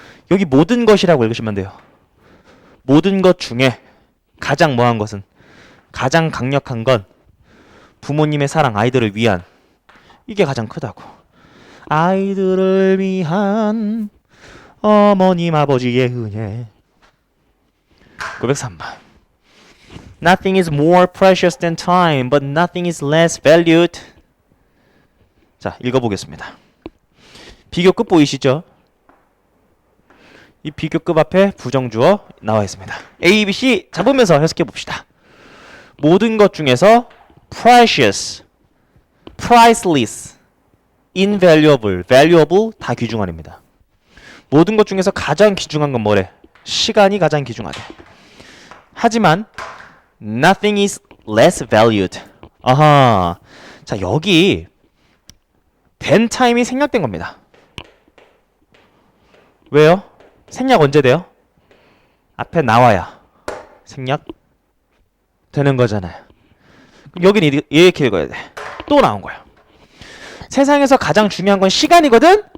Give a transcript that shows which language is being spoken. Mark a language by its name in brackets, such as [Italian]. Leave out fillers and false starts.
[Korean] 여기 모든 것이라고 읽으시면 돼요. 모든 것 중에 가장 뭐한 것은 가장 강력한 건 부모님의 사랑, 아이들을 위한 이게 가장 크다고. 아이들을 위한 어머님 아버지의 은혜. 903번. [English] Nothing is more precious than time, but nothing is less valued. [Korean] 자, 읽어보겠습니다. 비교급 보이시죠? 이 비교급 앞에 부정주어 나와 있습니다. A, B, C 잡으면서 해석해 봅시다. 모든 것 중에서 [English] precious, priceless, invaluable, valuable [Korean] 다 귀중한입니다. 모든 것 중에서 가장 귀중한 건 뭐래? 시간이 가장 귀중하대. 하지만 [English] nothing is less valued. [Korean] 아하. 자, 여기 then time이 생략된 겁니다. 왜요? 생략 언제 돼요? 앞에 나와야 생략 되는 거잖아요. 여기는 이렇게 읽어야 돼. 또 나온 거야. 세상에서 가장 중요한 건 시간이거든?